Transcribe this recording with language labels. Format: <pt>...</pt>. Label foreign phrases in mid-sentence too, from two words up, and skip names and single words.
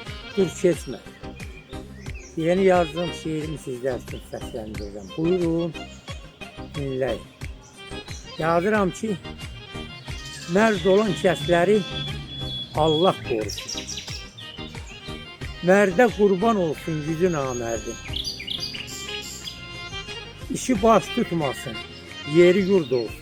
<tr>Dur kesme. Yeni yazdığım şiirimi sizler için seslendireceğim. Buyurun, dinleyin.</tr> <az>Yazıram ki, mərd olan kəsləri Allah qorusun. Mərdə qurban olsun yüzü namərdin. İşi baş tutmasın, yeri yurd olsun.</az>